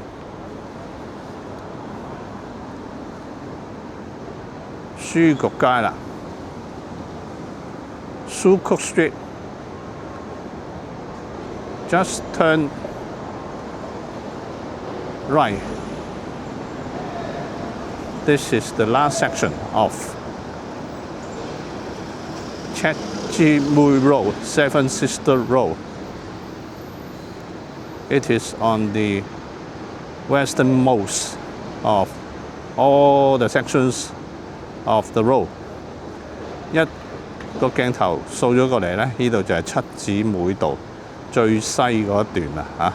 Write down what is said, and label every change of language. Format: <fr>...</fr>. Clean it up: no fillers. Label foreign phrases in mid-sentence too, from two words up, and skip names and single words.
<en>書局街啦 ，Sukuk Street。Just turn right. This is the last section of Chek Chi Mui Road, Seven Sister Road. It is on the westernmost of all the sections of the road.</en> <yue>一個鏡頭掃咗過嚟咧，呢度就係七姊妹道最西嗰一段啦嚇。</yue>